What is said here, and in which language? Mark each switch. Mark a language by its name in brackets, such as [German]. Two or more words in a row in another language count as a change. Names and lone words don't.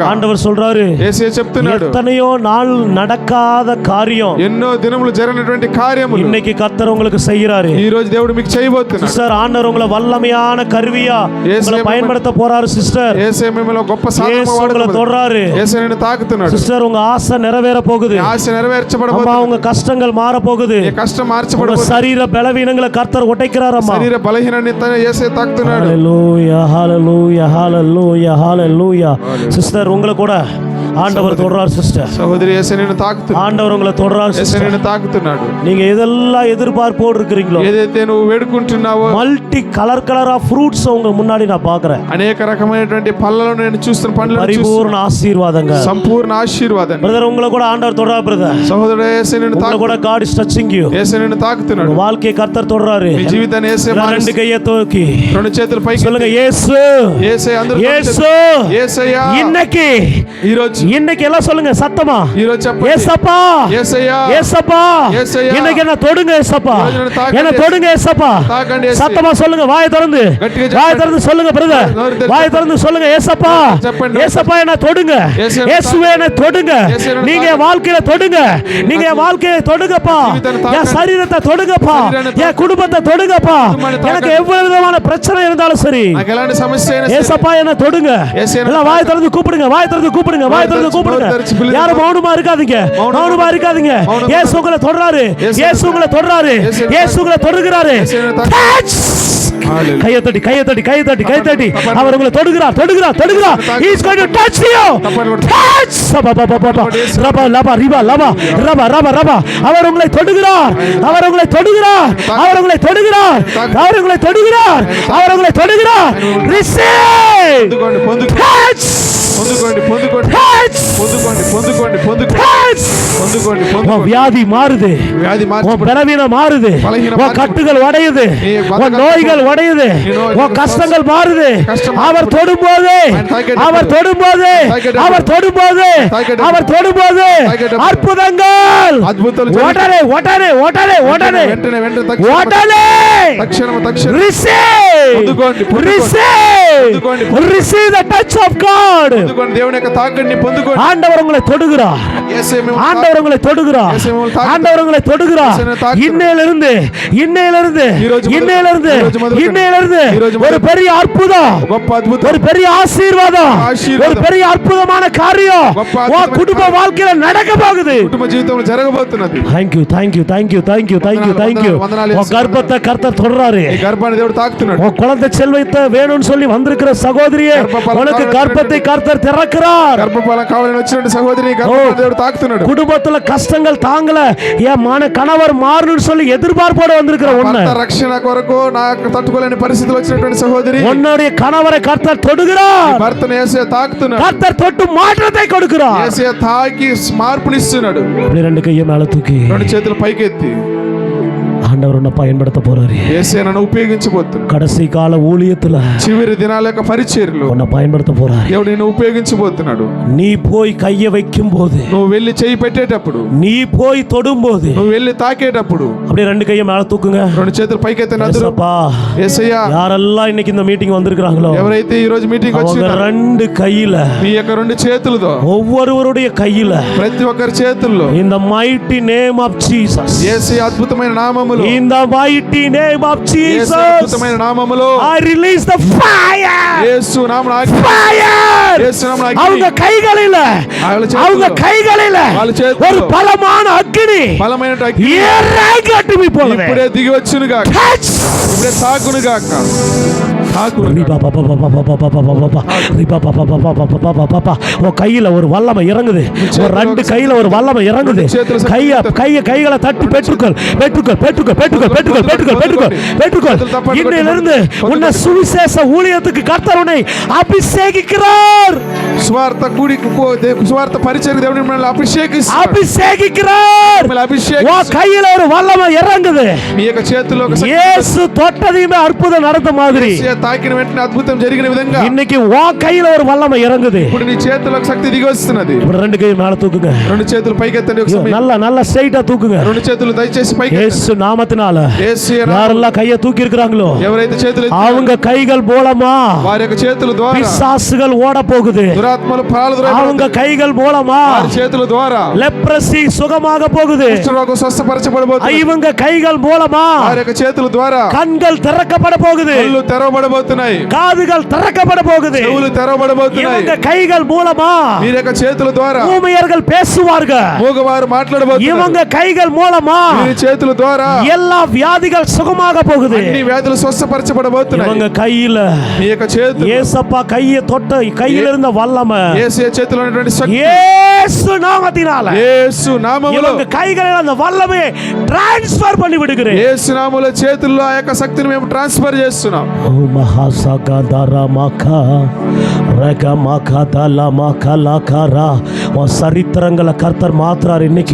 [Tamil] ஆண்டவர் சொல்றாரு. [Telugu] యేసయ్య చెప్తున్నాడు. [Tamil] எத்தனையோ நாள் நடக்காத காரியம் [Telugu] ఎన్నో దినములు జరిగినటువంటి కార్యములు [Tamil] இன்னைக்கு கர்த்தர் உங்களுக்கு செய்யறாரு. [Telugu] ఈ రోజు దేవుడు మీకు చేయబోతున్నాడు. [Tamil] சிஸ்டர் ஆண்டவர் உங்களை வல்லமையான கருவியா உங்களை பயன்படுத்த போறாரு சிஸ்டர். [Telugu] యేసయ్య మిమ్మల్ని గొప్ప సాధనంగా [Tamil] உங்களை தொடராரு. [Telugu] యేసయ్య నిన్ను తాకుతున్నాడు. [Tamil] சிஸ்டர் உங்க ஆசை நிறைவேற போகுது. [Telugu] ఆశ నెరవేర్చబడబోతుంది. [Tamil] அம்மா உங்க கஷ்டங்கள் மாற போகுது. [Telugu] ఈ కష్టం మార్చబడబోతుంది. [Tamil] சரீர பலவீனங்களை கர்த்தர் ஒடைக்கிறாரு அம்மா. [Telugu] శరీర బలహీనాన్ని యేసయ్య తాకుతున్నాడు. హల్లెలూయా హల్లెలూయా హల్లెలూయా హల్లెలూయా. [Tamil] సిస్టర్ உங்களை கூட ஆண்டவர் தொடறார் சிஸ்டர். [Telugu] சகோதரி యేసయ్య నిన్ను తాకుతున్నాడు. [Tamil] ஆண்டவர் உங்களை தொடறார் [Telugu] యేసయ్య [Tamil] சிஸ்டர். [Telugu] నిన్ను తాకుతున్నాడు. [Tamil] நீங்க எதெல்லாம் எதிர்பார்ப்போடு இருக்கிறீங்களோ [Telugu] ఏదైతే నువ్వు వేడుకుంటున్నావో [English] multi color color of fruits [Tamil] உங்க முன்னாடி நான் பார்க்கறேன். [Telugu] అనేక రకమైనటువంటి పళ్ళలను నేను చూస్తున్న పండ్లను పరిపూర్ణ ఆశీర్వాదంగా సంపూర్ణ ఆశీర్వాదం. [Tamil] బ్రదర్ உங்களை கூட ஆண்டவர் தொடறார் பிரதர். [Telugu] సహోదరుడు యేసయ్య నిన్ను [Tamil] உங்களை கூட [English] God is touching you. [Telugu] యేసయ్య నిన్ను తాకుతున్నాడు. [Tamil] வாழ்க்கையை கர்த்தர் தொடறாரு. [Telugu] మీ జీవితాన్ని యేసయ్య [Tamil] రెండు கையை தூக்கி [Telugu] రెండు చేతులు పైకి [Tamil] சொல்லுங்க இயேசு [Telugu] యేసయ్య అందరూ [Tamil] இயேசு [Telugu] యేసయ్య [Tamil] இன்னைக்கு [Telugu] ఈ రోజు [Tamil] இன்னைக்கு எல்லாம் சொல்லுங்க சத்தமா [Telugu] ఈ రోజు చెప్పండి [Tamil] ஏசப்பா [Telugu] యేసయ్య [Tamil] ஏசப்பா [Telugu] యేసయ్య [Tamil] இன்னைக்கு என்ன தொடுங்க ஏசப்பா என்ன தொடுங்க ஏசப்பா [Telugu] తాకండి యేసయ్య. [Tamil] சத்தமா சொல்லுங்க வாயை திறந்து [Telugu] గట్టిగా చెప్పండి. [Tamil] வாயை திறந்து சொல்லுங்க பிரதர் [Telugu] నోరు తెరిచి [Tamil] வாயை திறந்து சொல்லுங்க ஏசப்பா [Telugu] చెప్పండి. [Tamil] ஏசப்பா என்ன தொடுங்க [Telugu] యేసయ్య [Tamil] இயேசுவே என்ன தொடுங்க [Telugu] యేసయ్య [Tamil] நீங்க என் வாழ்க்கையில தொடுங்க நீங்க என் வாழ்க்கையை தொடுங்கப்பா என் சரீரத்தை தொடுங்கப்பா என் குடும்பத்தை தொடுங்கப்பா எனக்கு எவ்வளவு விதமான பிரச்சனை இருந்தாலும் சரி [Telugu] నాకు ఎలాంటి సమస్య అయినా సరే [Tamil] ஏசப்பா என்ன தொடுங்க [Telugu] యేసయ్య [Tamil] எல்லாம் வாயை திறந்து கூப்பிடுங்க வாயை திறந்து கூப்பிடுங்க வாயை திறந்து கூப்பிடுங்க யாரும் மௌனமா இருக்காதீங்க மௌனமா இருக்காதீங்க இயேசு உங்களை தொடறாரு இயேசு உங்களை தொடறாரு இயேசு உங்களை தொடுகிறாரு கையை தட்டி கையை தட்டி கையை தட்டி கையை தட்டி அவர் உங்களை தொடுகிறார் தொடுகிறார் தொடுகிறார் [English] he is going to touch you touch ரபா லபா ரிபா லபா ரபா ரபா ரபா [Tamil] அவர் உங்களை தொடுகிறார் அவர் உங்களை தொடுகிறார் அவர் உங்களை தொடுகிறார் அவர் உங்களை தொடுகிறார் அவர் உங்களை தொடுகிறார் [English] receive touch [Telugu] పొందుకోండి పొందుకోండి [English] touch [Telugu] పొందుకోండి పొందుకోండి పొందుకోండి [English] touch [Telugu] పొందుకోండి [Tamil] உன் வியாதி மாறுது [Telugu] వ్యాధి [Tamil] உன் [Telugu] మార్చబడి [Tamil] பலவீனம் மாறுது உன் கட்டுகள் உடையுது உன் நோய்கள் உடையுது உன் கஷ்டங்கள் மாறுது அவர் தொடும்போது அவர் தொடும்போது அவர் தொடும்போது அவர் தொடும்போது அற்புதங்கள் [Telugu] అద్భుతాలు [Tamil] உடனே உடனே உடனே உடனே [Telugu] వెంటనే వెంటనే [Tamil] உடனே [Telugu] తక్షణం తక్షణం [English] receive [Telugu] పొందుకోండి [English] receive receive the touch of God. [Telugu] పొందుకోండి దేవుని యొక్క తాకిడిని పొందుకోండి. [Tamil] ஆண்டவர் உங்களை தொடுகிறார் [Telugu] యేసయ్య మిమ్మల్ని [Tamil] ஆண்டவர் உங்களை தொடுகிறார் ஆண்டவர் உங்களை தொடுகிறார் இன்னையிலிருந்து இன்னையிலிருந்து இன்னையிலிருந்து இன்னையிலிருந்து ஒரு பெரிய அற்புதம் [Telugu] గొప్ప అద్భుతం [Tamil] ஒரு பெரிய ஆசீர்வாதம் ஒரு பெரிய அற்புதமான காரியம் உன் குடும்ப வாழ்க்கையில நடக்க போகுது. [Telugu] కుటుంబ జీవితంలో జరగబోతున్నది. [English] thank you thank you thank you thank you thank you thank you [Tamil] உன் கர்ப்பத்தை கர்த்தர் தொடுறாரு. [Telugu] ఈ గర్భాన్ని దేవుడు తాకుతున్నాడు. [Tamil] உன் குழந்தை செல்வத்தை வேணும்னு சொல்லி வந்திருக்கிற சகோதரியே உனக்கு கர்ப்பத்தை கர்த்தர் திறக்கிறார். [Telugu] గర్భఫలం కావాలని వచ్చినటువంటి సహోదరి గర్భాన్ని దేవుడు తాకుతున్నాడు. [Tamil] குடும்பத்துல கஷ்டங்கள் தாங்கல என் கணவர் மாறணும்னு சொல்லி எதிர்பார்ப்போட வந்திருக்கிற உன்னை [Telugu] భర్త రక్షణ కొరకు నాకు తట్టుకోలేని పరిస్థితులు వచ్చినటువంటి సహోదరి [Tamil] உன்னுடைய கணவரை கர்த்தர் தொடுகிறார். [Telugu] భర్తను యేసయ్య తాకుతున్నాడు. [Tamil] கர்த்தர் தொட்டு மாற்றத்தை கொடுக்கிறார். [Telugu] యేసయ్య తాకి మార్పునిస్తున్నాడు. [Tamil] அப்படி ரெண்டு கையை மேல தூக்கி [Telugu] రెండు చేతులు పైకెత్తి [Tamil] ஆண்டவர் உன்னை பயன்படுத்த போறாரு. [Telugu] యేసయ్య నన్ను ఉపయోగించబోతున్నాడు. [Tamil] கடைசி கால ஊழியத்துல [Telugu] చివరి దినాల యొక్క పరిచర్యలో [Tamil] உன்னை பயன்படுத்த போறாரு. [Telugu] దేవుడు నిన్ను ఉపయోగించబోతున్నాడు. [Tamil] நீ போய் கையை வைக்கும் போது, [Telugu] నువ్వు వెళ్ళి చేయి పెట్టేటప్పుడు, [Tamil] நீ போய் தொடும் போது, [Telugu] నువ్వు వెళ్ళి తాకేటప్పుడు [Tamil] அப்படியே ரெண்டு கையை மேல தூக்குங்க. [Telugu] రెండు చేతులు పైకెత్తండి అందరూ. [Tamil] ஏசப்பா, [Telugu] యేసయ్య [Tamil] யாரெல்லாம் இன்னைக்கு இந்த மீட்டிங் வந்திருக்காங்களோ [Telugu] ఎవరైతే ఈ రోజు మీటింగ్ [Tamil] அவங்க [Telugu] వచ్చినారో [Tamil] ரெண்டு கையில, [Telugu] మీ యొక్క రెండు చేతులతో, [Tamil] ஒவ்வொருவருடைய கையில, [Telugu] ప్రతి ఒక్కరి చేతుల్లో [English] in the mighty name of Jesus, [Telugu] యేసయ్య అద్భుతమైన నామములో, [English] in the mighty name of [Telugu] యేసు [English] Jesus, [Telugu] అద్భుతమైన నామములో [English] I release the fire, [Telugu] యేసు నామమున అగ్ని, [English] fire. [Telugu] యేసు నామమున అగ్ని, [Tamil] அவங்க கைகளில, அவங்க கைகளில [Telugu] వాళ్ళ చేతుల్లో [Tamil] ஒரு பலமான அக்கினி [Telugu] బలమైన అగ్ని [Tamil] இறங்கட்டும் இப்பொழுது. [Telugu] ఇప్పుడే దిగి వచ్చును గాక, [English] Touch. [Telugu] ఇప్పుడే తాకును గాక, తాకును గాక. [Tamil] உன் கையில ஒரு வல்லமை இறங்குது, ஒரு ரெண்டு கையில ஒரு வல்லமை இறங்குது. கைகளை தட்டி பெற்றுக்கொள், பெற்றுக்கொள், பெற்றுக்கொள், பெற்றுக்கொள், பெற்றுக்கொள், பெற்றுக்கொள், பெற்றுக்கொள், பெற்றுக்கொள். இன்னையிலிருந்து உன்னை சுவிசேஷ ஊழியத்துக்கு கர்த்தர் உன்னை அபிஷேகிக்கிறார், [Telugu] సువార్త కూడికి సువార్త పరిచర్య దేవుడు మిమ్మల్ని అభిషేకిస్తాడు. [Tamil] அபிஷேகிக்கிறார். [Telugu] మిమ్మల్ని [Tamil] உன் [Telugu] అభిషేకిస్తాడు. [Tamil] கையில ஒரு வல்லமை இறங்குது. [Telugu] మీ యొక్క చేతుల్లో ఒక శక్తి, [Tamil] இயேசு தொட்டதையுமே அற்புதம் நடந்த மாதிரி [Telugu] యేసయ్య తాకిన వెంటనే అద్భుతం జరిగిన విధంగా [Tamil] இன்னைக்கு உன் கையில ஒரு வல்லமை இறங்குது. [Telugu] ఇప్పుడు నీ చేతుల్లో ఒక శక్తి దిగి వస్తున్నది. [Tamil] இப்படி ரெண்டு கை மேல தூக்குங்க, [Telugu] రెండు చేతులు పైకెత్తండి ఒకసారి. [Tamil] நல்ல நல்ல ஸ்ட்ரைட்டா தூக்குங்க. [Telugu] రెండు చేతులు దయచేసి పైకి. [Tamil] இயேசு நாமத்தினால [Telugu] యేసయ్య నామములో [Tamil] யாரெல்லாம் கையை தூக்கி இருக்கிறாங்களோ [Telugu] ఎవరైతే చేతులు ఎత్తారో [Tamil] அவங்க கைகள் மூலமா [Telugu] వారి యొక్క చేతుల ద్వారా [Tamil] பிசாசுகள் ஓட போகுது. [Telugu] దురాత్మలు [Tamil] அவங்க கைகள் மூலமா [Telugu] వారి చేతుల ద్వారా [Tamil] லெப்ரசி சுகமாக போகுது. [Telugu] కుష్ఠరోగం స్వస్థపరచబడబోతుంది. [Tamil] இவங்க கைகள் மூலமா [Telugu] వారి యొక్క చేతుల ద్వారా [Tamil] கண்கள் திறக்கப்பட போகுது, [Telugu] కళ్ళు తెరవబడబోతున్నాయి, [Tamil] காதுகள் திறக்கப்பட போகுது. [Telugu] చెవులు తెరవబడబోతున్నాయి. [Tamil] இவங்க கைகள் மூலமா [Telugu] వీరి యొక్క చేతుల ద్వారా [Tamil] ஊமையர்கள் பேசுவார்கள். [Telugu] మూగవారు మాట్లాడబోతున్నారు. [Tamil] இவங்க கைகள் மூலமா [Telugu] వీరి చేతుల ద్వారా [Tamil] எல்லா வியாதிகள் சுகமாக போகுது. [Telugu] అన్ని వ్యాధులు స్వస్థపరచబడబోతున్నాయి. [Tamil] இவங்க கையில [Telugu] మీ యొక్క చేతులు [Tamil] ஏசப்பா கையை தொட்ட கையில இருந்த வல்லமை [Telugu] యేసయ్య చేతిలో ఉన్నటువంటి శక్తి, [Tamil] இயேசு நாமத்தினால [Telugu] యేసు నామములో, [Tamil] இவங்க கைகளில் அந்த வல்லமையை டிரான்ஸ்ஃபர் பண்ணி விடுகிறேன். [Telugu] యేసు నామములో చేతుల్లో ఆ యొక్క శక్తిని మేము ట్రాన్స్ఫర్ చేస్తున్నాం. ఓ మహాసగదర మకా ரக மகதல மகலகரா [Tamil] உன் சரித்திரங்களை கர்த்தர் மாத்துறாரு. இன்னைக்கு